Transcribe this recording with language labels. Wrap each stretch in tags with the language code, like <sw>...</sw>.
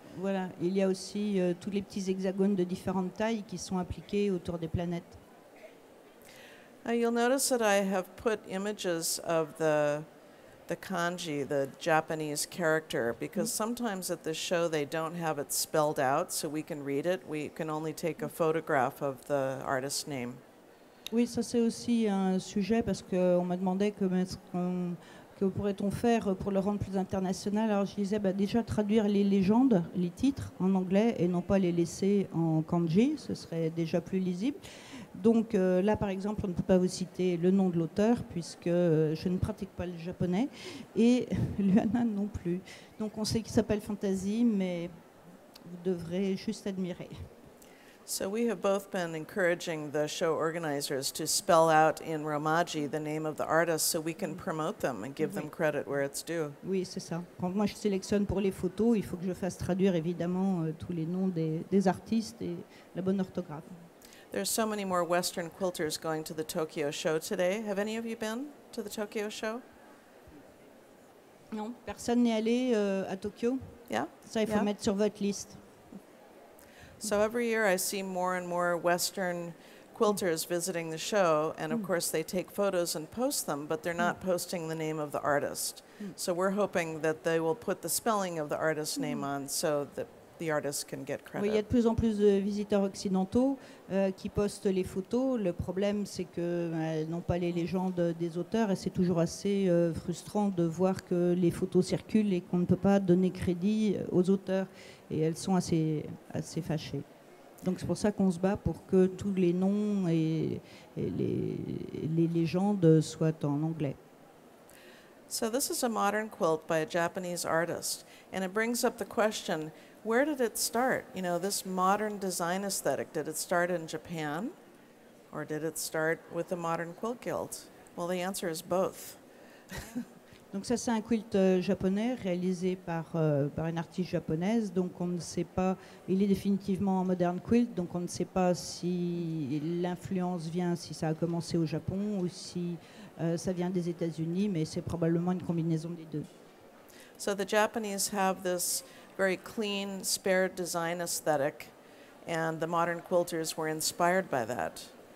<fr>Voilà, il y a aussi tous les petits hexagones de différentes tailles qui sont appliqués autour des planètes.</fr> <en>You'll notice that I have put images of the kanji, the Japanese character, because sometimes at this show they don't have it spelled out so we can read it. We can only take a photograph of the artist's name.</en> <fr>Oui, ça c'est aussi un sujet parce qu'on m'a demandé que pourrait-on faire pour le rendre plus international. Alors je disais déjà traduire les légendes, les titres en anglais et non pas les laisser en kanji, ce serait déjà plus lisible. Donc là par exemple on ne peut pas vous citer le nom de l'auteur puisque je ne pratique pas le japonais et Luana non plus. Donc on sait qu'il s'appelle Fantasy mais vous devrez juste admirer.</fr> <en>So we have both been encouraging the show organizers to spell out in Romaji the name of the artist so we can promote them and give them credit where it's due.</en> <fr>Oui, c'est ça. Quand moi je sélectionne pour les photos, il faut que je fasse traduire évidemment tous les noms des artistes et la bonne orthographe.</fr> <en>There's so many more Western quilters going to the Tokyo show today. Have any of you been to the Tokyo show?</en> <fr>Non, personne n'est allé à Tokyo.</fr> <en>Yeah?</en> <fr>Ça, il faut</fr> <en>Yeah.</en> <fr>mettre sur votre liste.</fr> <en>So every year I see more and more Western quilters visiting the show, and of course they take photos and post them, but they're not posting the name of the artist. So we're hoping that they will put the spelling of the artist's name on so that the artist can get</en> <fr>Oui, il y a</fr> <en>credit.</en> <fr>de plus en plus de visiteurs occidentaux qui postent les photos. Le problème, c'est qu'elles n'ont pas les légendes des auteurs et c'est toujours assez frustrant de voir que les photos circulent et qu'on ne peut pas donner crédit aux auteurs. Et elles sont assez fâchées. Donc c'est pour ça qu'on se bat pour que tous les noms et les légendes soient en anglais.</fr> <en>So this is a modern quilt by a Japanese artist, and it brings up the question, where did it start? You know, this modern design aesthetic, did it start in Japan, or did it start with the Modern Quilt Guild? Well, the answer is both.</en> <fr>Donc ça c'est un quilt japonais réalisé par une artiste japonaise, donc on ne sait pas, il est définitivement en modern quilt, donc on ne sait pas si l'influence vient, si ça a commencé au Japon ou si ça vient des États-Unis, mais c'est probablement une combinaison des deux.</fr> <en>So the Japanese have this very clean, spare design aesthetic, and the modern quilters were inspired by that.</en>